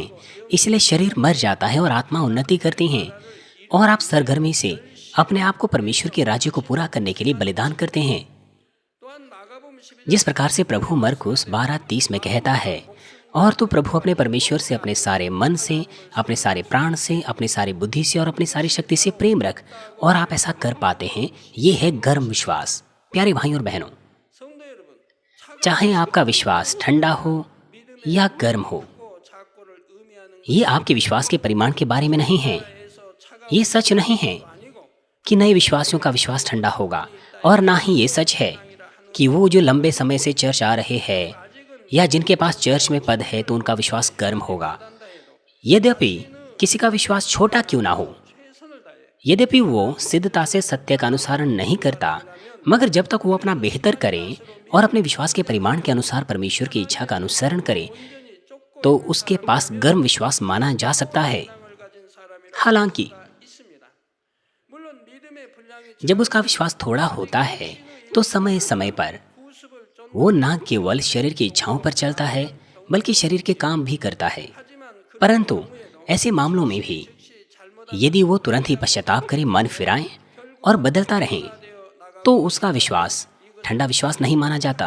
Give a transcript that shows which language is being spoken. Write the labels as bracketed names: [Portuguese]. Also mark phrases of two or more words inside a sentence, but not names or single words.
[Hindi] इसलिए शरीर मर जाता है और आत्मा उन्नति करती है और आप सरगर्मी से अपने आप को परमेश्वर के राज्य को पूरा करने के लिए बलिदान करते हैं। [Korean] 또한 마가복음 11장 [Hindi] जिस प्रकार से प्रभु मरकुस 12:30 में कहता है, और तू प्रभु अपने परमेश्वर से अपने सारे मन से, अपने सारे प्राण से, अपने सारे बुद्धि से और अपनी सारी शक्ति से प्रेम रख, और आप ऐसा कर पाते हैं। ये है गर्म विश्वास। प्यारे भाइयों और बहनों, [Korean] 성도 여러분 [Hindi] चाहे आपका विश्वास ठंडा हो या गर्म हो, [Korean] 차고 작고를 의미하는 [Hindi] ये आपके विश्वास के परिमाण के बारे में नहीं है। [Korean] 것에서 차가운 [Hindi] ये सच नहीं है [Korean] 아니고 [Hindi] कि नए विश्वासियों का विश्वास ठंडा होगा, और ना ही ये सच है कि वो जो लंबे समय से चर्च आ रहे हैं या जिनके पास चर्च में पद है तो उनका विश्वास गर्म होगा। यद्यपि किसी का विश्वास छोटा क्यों ना हो, [Korean] 최선을 다해 [Hindi] यद्यपि वो सिद्धता से सत्य का अनुसरण नहीं करता, मगर जब तक वो अपना बेहतर करें और अपने विश्वास के परिमाण के अनुसार परमेश्वर की इच्छा का अनुसरण करें तो उसके पास गर्म विश्वास माना जा सकता है। [Korean] 을 가진 사람이 [Hindi] हालांकि [Korean] 있습니다. 물론 [Hindi] जब उसका विश्वास थोड़ा होता है तो समय समय पर वो न केवल शरीर की इच्छाओं पर चलता है बल्कि शरीर के काम भी करता है। परंतु ऐसे मामलों में भी यदि वो तुरंत ही पश्चाताप करे, मन फिराए और बदलता रहे, तो उसका विश्वास ठंडा विश्वास नहीं माना जाता।